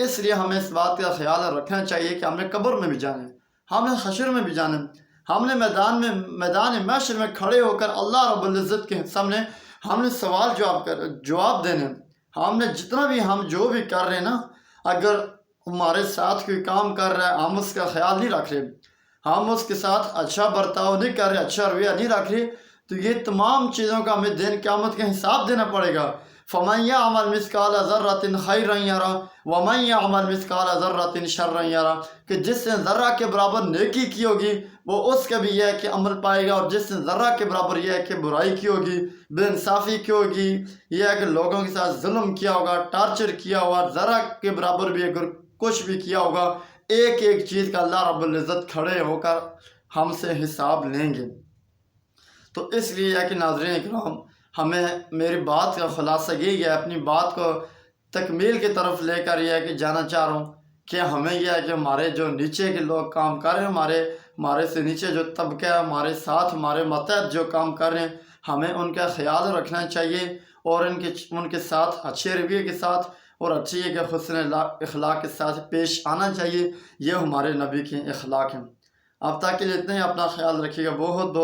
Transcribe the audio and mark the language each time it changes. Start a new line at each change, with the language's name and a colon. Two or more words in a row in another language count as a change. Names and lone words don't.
Urdu: اس لیے ہمیں اس بات کا خیال رکھنا چاہیے کہ ہم نے قبر میں بھی جانا ہے، ہم نے حشر میں بھی جانا ہے، ہم نے میدان محشر میں کھڑے ہو کر اللہ رب العزت کے سامنے ہم نے سوال جواب دینے. ہم نے جتنا بھی ہم جو بھی کر رہے ہیں نا، اگر ہمارے ساتھ کوئی کام کر رہا ہے، ہم اس کا خیال نہیں رکھ رہے، ہم اس کے ساتھ اچھا برتاؤ نہیں کر رہے، اچھا رویہ نہیں رکھ رہے، تو یہ تمام چیزوں کا ہمیں دن قیامت کا حساب دینا پڑے گا.
Arabic: فمن يعمل مثقال ذرة خيرا يره ومن يعمل مثقال ذرة شرا يره,
Urdu: کہ جس نے ذرہ کے برابر نیکی کی ہوگی وہ اس کا بھی یہ ہے کہ عمل پائے گا، اور جس نے ذرہ کے برابر یہ ہے کہ برائی کی ہوگی، بے انصافی کی ہوگی، یہ ہے کہ لوگوں کے ساتھ ظلم کیا ہوگا، ٹارچر کیا ہوگا، ذرہ کے برابر بھی اگر کچھ بھی کیا ہوگا، ایک ایک چیز کا اللہ رب العزت کھڑے ہو کر ہم سے حساب لیں گے. تو اس لیے ہے کہ ناظرین اکرام، ہمیں میری بات کا خلاصہ یہی ہے، اپنی بات کو تکمیل کی طرف لے کر یہ ہے کہ جانا چاہ رہا ہوں کہ ہمیں یہ ہے کہ ہمارے جو نیچے کے لوگ کام کر رہے ہیں، ہمارے ہمارے سے نیچے جو طبقہ ہے، ہمارے ساتھ ہمارے ماتحت جو کام کر رہے ہیں، ہمیں ان کا خیال رکھنا چاہیے اور ان کے ساتھ اچھے رویے کے ساتھ اور اچھی کہ حسن اخلاق کے ساتھ پیش آنا چاہیے۔ یہ ہمارے نبی کے اخلاق ہیں۔ اب تک کے لیے اتنے ہی، اپنا خیال رکھیے گا۔